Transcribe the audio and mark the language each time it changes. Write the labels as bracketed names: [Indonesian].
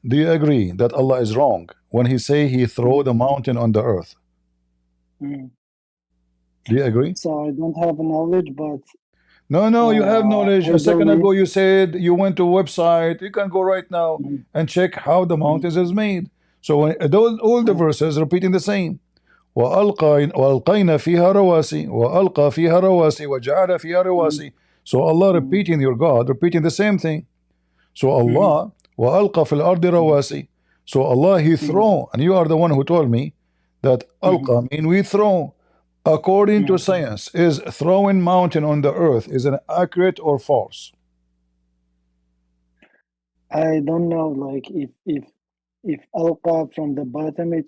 [English] Do you agree that Allah is wrong when He say He throw the mountain on the earth? Mm. Do you agree? So I don't have knowledge, but No, you have knowledge. I A second believe- ago you said you went to a website. You can go right now and check how the mountains is made. So when all the verses repeating the same. [Arabic] وألقينا فيها رواسي وألقى فيها رواسي وجعل فيها رواسي. [English] So Allah repeating your God, repeating the same thing. [Arabic] So Allah وألقى في الأرض رواسي. [English] So Allah He throw, and you are the one who told me that ألقى mean we throw. According to science, is throwing mountain on the earth is an accurate or false? I don't know, like if alqa from the bottom, it